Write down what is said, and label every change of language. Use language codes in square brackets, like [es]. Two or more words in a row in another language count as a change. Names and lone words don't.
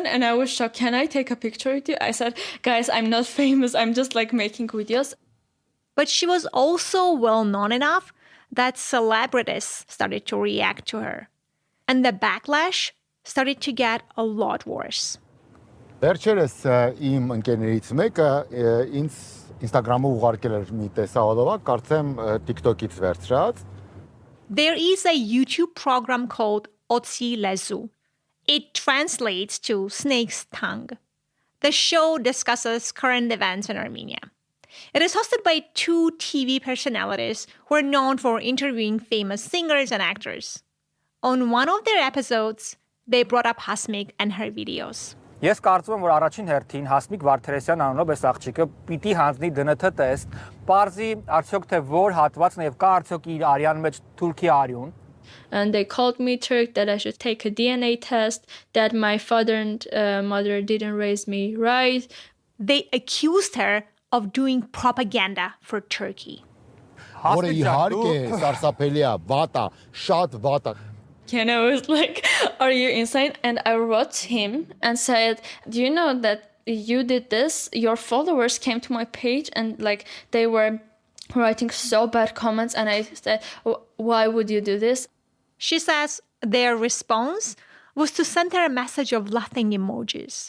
[en] And I was shocked. Can I take a picture with you? I said, guys, I'm not famous. I'm just like making videos. But she was also well known enough that celebrities started to react to her. And the backlash started to get a lot worse. [hy] Վերջերս իմ ընկերներից մեկը ինձ Instagram-ը ուղարկել էր մի տեսահոլովակ, կարծեմ TikTok-ից վերցրած. [en] There is a YouTube program called Otsi Lezu. It translates to snake's tongue. The show discusses current events in Armenia. It is hosted by 2 TV personalities who are known for interviewing famous singers and actors. On one of their episodes, they brought up Hasmik and her videos. [hy] Ես կարծում եմ, որ առաջին հերթին Հասմիկ Վարդերեսյան անունով այս աղջիկը պիտի հանձնի ԴՆԹ տեստ, պարզի արդյոք թե որ հատվածն եւ կա արդյոք իր արյան մեջ թուրքի արյուն. [en] And they called me Turk, that I should take a DNA test, that my father and mother didn't raise me right. They accused her of doing propaganda for Turkey. [hy] Որը իհարկե սարսափելի է, վատ է, շատ վատ է. [en] And I was like, are you insane? And I wrote him and said, do you know that you did this? Your followers came to my page and like they were writing so bad comments. And I said, why would you do this? She says their response was to send her a message of laughing emojis.